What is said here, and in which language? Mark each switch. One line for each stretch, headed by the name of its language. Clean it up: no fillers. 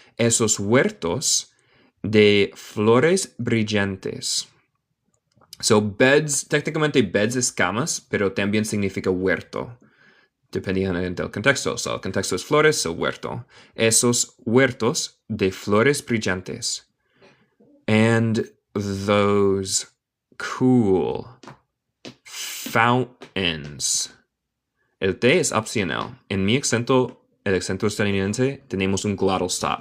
Spanish: Esos huertos de flores brillantes. So beds, técnicamente beds es camas, pero también significa huerto, dependiendo del contexto. So el contexto es flores, so huerto. Esos huertos de flores brillantes.
English: And those cool fountains.
Spanish: El T es opcional. En mi acento, el acento estadounidense, tenemos un glottal stop.